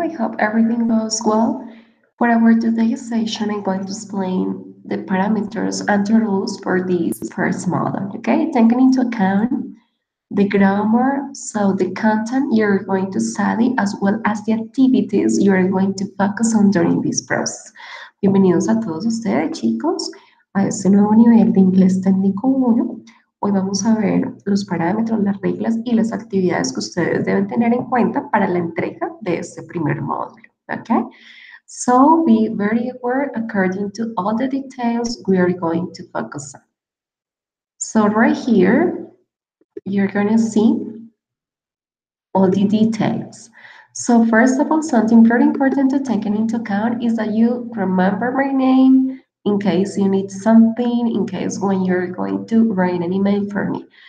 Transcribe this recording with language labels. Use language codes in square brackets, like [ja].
[en] I hope everything goes well. For our today's session, I'm going to explain the parameters and the rules for this first model, okay? Taking into account the grammar, so the content you're going to study, as well as the activities you're going to focus on during this process. [es] Bienvenidos a todos ustedes, chicos, a este nuevo nivel de inglés técnico 1. Hoy vamos a ver los parámetros, las reglas y las actividades que ustedes deben tener en cuenta para la entrega de este primer módulo, ¿ok? [en] So be very aware according to all the details we are going to focus on. So right here, you're going to see all the details. So first of all, something very important to take into account is that you remember my name in case you need something, in case when you're going to write an email for me.